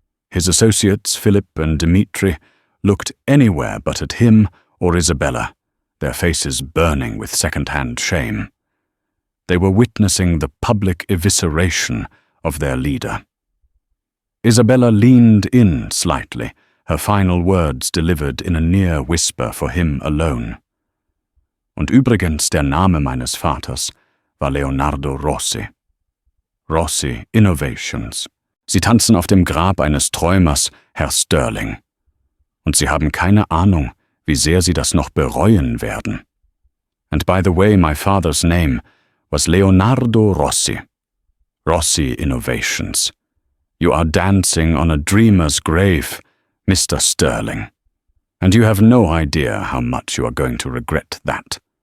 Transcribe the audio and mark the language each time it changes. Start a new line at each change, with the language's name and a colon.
English: His associates, Philip and Dmitri, looked anywhere but at him or Isabella, their faces burning with second-hand shame. They were witnessing the public evisceration of their leader. Isabella leaned in slightly, her final words delivered in a near whisper for him alone.
German: Und übrigens, der Name meines Vaters war Leonardo Rossi. Rossi Innovations. Sie tanzen auf dem Grab eines Träumers, Herr Sterling. Und Sie haben keine Ahnung, wie sehr Sie das noch bereuen werden.
English: And by the way, my father's name was Leonardo Rossi. Rossi Innovations. You are dancing on a dreamer's grave, Mr. Sterling. And you have no idea how much you are going to regret that.